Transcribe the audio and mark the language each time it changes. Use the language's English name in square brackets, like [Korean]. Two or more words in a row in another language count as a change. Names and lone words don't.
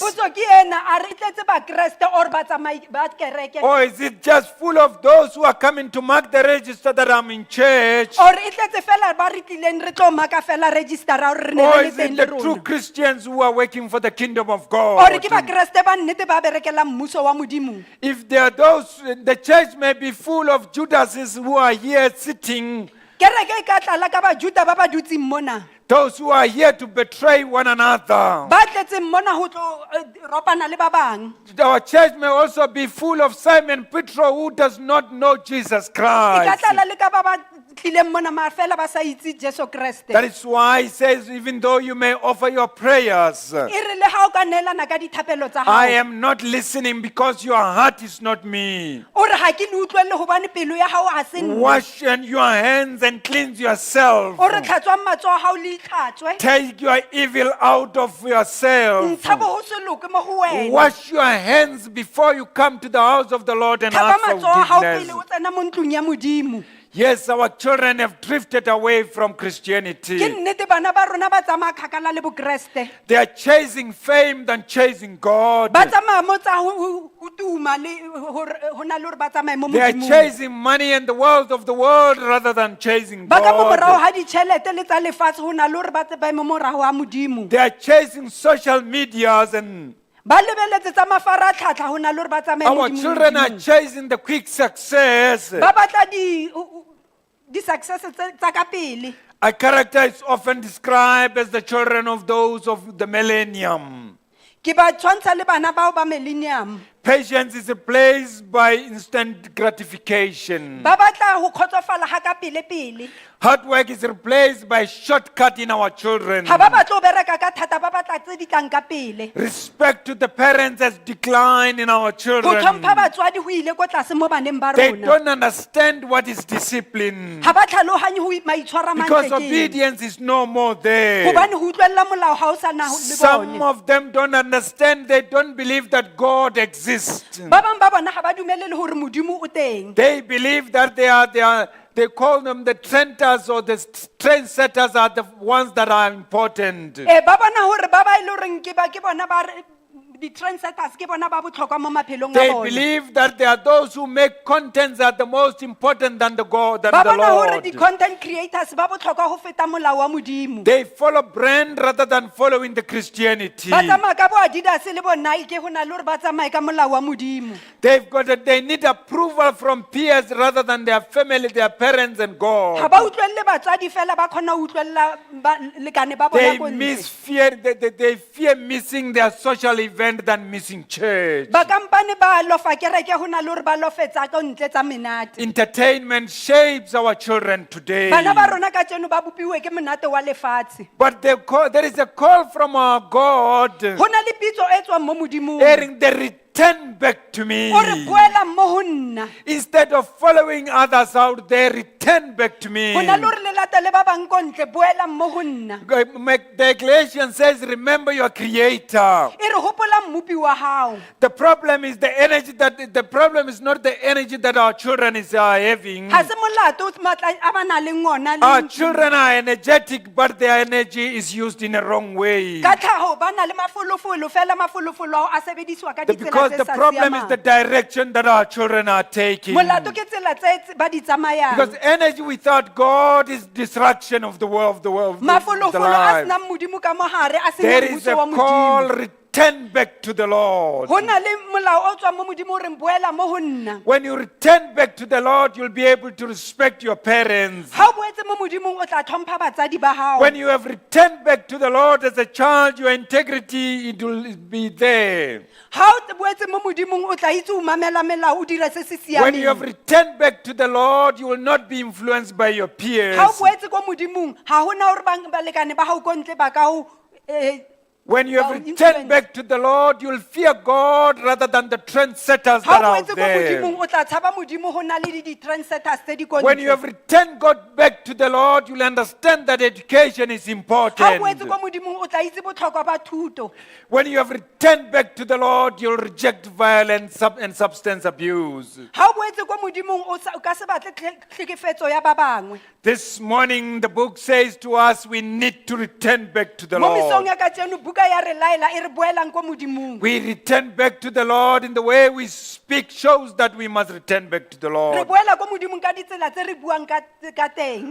[Southern Sotho] Potso ke ena, a re tletse bakreste or batsamai ba kereke? [English] Or is it just full of those who are coming to mark the register that I'm in church? [Southern Sotho] Or e tletse fela ba re tlileng re tlo maka fela register ra hore re ne Or re le [English] is [Southern Sotho] teng [English] it [Southern Sotho] le [English] the true [Southern Sotho] rona? [English] Christians who are working for the kingdom of [Southern Sotho] Or [English] God? [Southern Sotho] ke bakreste ba nnete ba berekelang mmuso wa modimo? [English] If there are those, the church may be full of Judases who are here sitting, [Southern Sotho] Kereke e ka tlala ka bajuda ba ba dutseng mona. [English] those who are here to betray one another. [Southern Sotho] Ba tletseng mona ho tlo ropana le ba bang. [English] Our church may also be full of Simon Peter who does not know Jesus [Southern Sotho] E ka [English] Christ. [Southern Sotho] tlala le ka ba ba tlileng mona ma fela ba sa itse Jesu Kriste. [English] That is why he says, even though you may offer your prayers, [Southern Sotho] E re le ha o ka neelana ka dithapelo tsa [English] I [Southern Sotho] hao. [English] am not listening because your heart is not me. [Southern Sotho] O re ha ke le utlwelle hobane pelo ya hao ha se nna. [English] Wash your hands and cleanse yourself. [Southern Sotho] O re tlhatswang matsoho a hao le itlhatswe. [English] Take your evil out of yourself. [Southern Sotho] Ntsha boho se loke mo ho wena. [English] Wash your hands before you come to the house of the Lord and [Southern Sotho] Tlhapa [English] ask for [Southern Sotho] matsoho a hao pele [English] forgiveness. [Southern Sotho] o tsena mo ntlong ya modimo. [English] Yes, our children have drifted away from [Southern Sotho] Ke [English] Christianity. [Southern Sotho] nnete bana ba rona ba tsamaya kgakala le bokreste. [English] They are chasing fame than chasing God. [Southern Sotho] Ba tsamaya mo tsa ho tuma le ho na le hore ba tsamaye mo [English] They are [Southern Sotho] modimong. [English] chasing money and the wealth of the world rather than chasing [Southern Sotho] Ba ka mo morago [English] God. [Southern Sotho] ha ditjhelete le tsa lefatshe ho na le hore ba tsamaye mo morago ha modimo. [English] They are chasing social medias and [Southern Sotho] Ba lebeletse tsa mafaratlhatlha ho na le hore ba tsamaye mo [English] our [Southern Sotho] modimong. [English] children are chasing the quick success. [Southern Sotho] Ba batla di success tsa ka pele. [English] A character is often described as the children of those of the millennium. [Southern Sotho] Ke ba tshwantsha le bana bao ba millennium. [English] Patience is replaced by instant gratification. [Southern Sotho] Ba batla ho kgotsofala ha ka pele. [English] Hard work is replaced by shortcut in our children. [Southern Sotho] Ha ba batla ho bereka ka thata, ba batla tse di tlang ka pele. [English] Respect to the parents has declined in our [Southern Sotho] Ho [English] children. [Southern Sotho] tlhompha batswadi ho ile ko tlase mo baneng ba [English] They [Southern Sotho] rona. [English] don't understand what is discipline. [Southern Sotho] Ha ba tlhalohanye ho maitshwaro a [English] Because [Southern Sotho] mantle ke eng. [English] obedience is no more there. [Southern Sotho] Hobane ho utlwella molao ha o sa na le [English] Some [Southern Sotho] bone. [English] of them don't understand. They don't believe that God exists. [Southern Sotho] Ba bang ba bona ha ba dumele le hore modimo o teng. [English] They believe that they call them the trenders or the trendsetters are the ones that are important. [Southern Sotho] Ba bona hore ba ba ile hore ke bona ba di trendsetters ke bona ba botlhokwa mo maphelong a [English] They [Southern Sotho] bona. [English] believe that there are those who make contents that are the most important than the God, than [Southern Sotho] Ba [English] the [Southern Sotho] bona hore [English] Lord. [Southern Sotho] di [English] content creators [Southern Sotho] ba botlhokwa ho feta molao wa modimo. [English] They follow brand rather than following the Christianity. [Southern Sotho] Ba tsamaya ka bo Adidas le bo Nike ho na le hore ba tsamaye ka molao wa modimo. [English] They need approval from peers rather than their family, their parents and [Southern Sotho] Ha [English] God. [Southern Sotho] ba utlwelle batswadi fela ba khona ho utlwella lekane ba bona [English] They [Southern Sotho] ko ntle. [English] they fear missing their social event than missing church. [Southern Sotho] Ba kampane ba lofa kereke ho na le hore ba lofetsa ka ntle tsa menate. [English] Entertainment shapes our children today. [Southern Sotho] Bana ba rona ka tseno ba bopiwe ke monate wa lefatshe. [English] But there is a call from our God, [Southern Sotho] Ho na le pitso e tswang mo modimong. [English] hearing the return back to me. [Southern Sotho] O re boela mo ho nna. [English] Instead of following others out there, return back to me. [Southern Sotho] Ho na le hore le latele ba bang ko ntle, boela mo ho nna. [English] The Galatians says, remember your creator. [Southern Sotho] E re hopola mmupi wa hao. [English] The problem is not the energy that our children are having. [Southern Sotho] Ha se molato matla a ba nang le ona [English] Our [Southern Sotho] le. [English] children are energetic, but their energy is used in a wrong way. [Southern Sotho] Ka tlhaho ba na le mafolofolo fela mafolofolo ao a sebediswa ka ditsela [English] Because [Southern Sotho] tse [English] the [Southern Sotho] sa [English] problem is the [Southern Sotho] siamang. [English] direction that our children are taking. [Southern Sotho] Molato ke tsela tse ba di tsamayang. [English] Because energy without God is distraction of the world, the [Southern Sotho] Mafolofolo a [English] life. [Southern Sotho] senang modimo ka mo hare a [English] There [Southern Sotho] senang [English] is a [Southern Sotho] mmuso wa [English] call, [Southern Sotho] modimo. [English] return back to the Lord. [Southern Sotho] Ho na le molao o tswang mo modimo o reng boela mo ho nna. [English] When you return back to the Lord, you'll be able to respect your parents. [Southern Sotho] Ha o boetse mo modimong o tla tlhompha batsadi ba hao. [English] When you have returned back to the Lord as a child, your integrity, it will be there. [Southern Sotho] Ha o boetse mo modimong o tla itse o mamela melao o dira se se [English] When you have [Southern Sotho] siameng. [English] returned back to the Lord, you will not be influenced by your peers. [Southern Sotho] Ha o boetse ko modimong ha hona hore balekane ba hao ko ntle ba ka o [English] When you have Or returned [Southern Sotho] influence. [English] back to the Lord, you'll fear God rather than the trendsetters [Southern Sotho] Ha [English] that [Southern Sotho] o [English] are out [Southern Sotho] boetse ko [English] there. [Southern Sotho] modimong, o tla tshaba modimo ho na le di-trendsetters tse di ko [English] When you have [Southern Sotho] ntle. [English] returned God back to the Lord, you'll understand that education is [Southern Sotho] Ha o [English] important. [Southern Sotho] boetse ko modimong, o tla itse botlhokwa ba thuto. [English] When you have returned back to the Lord, you'll reject violence and substance abuse. [Southern Sotho] Ha o boetse ko modimong, o ka se batle tlhekefetso ya ba bangwe. [English] This morning, the book says to us, we need to return back to the [Southern Sotho] Mo mesong [English] Lord. [Southern Sotho] ya kajeno, buka ya re laela e re boelang ko modimong. [English] We return back to the Lord in the way we speak shows that we must return back to the [Southern Sotho] Re [English] Lord. [Southern Sotho] boela ko modimong ka ditsela tse re buang ka teng.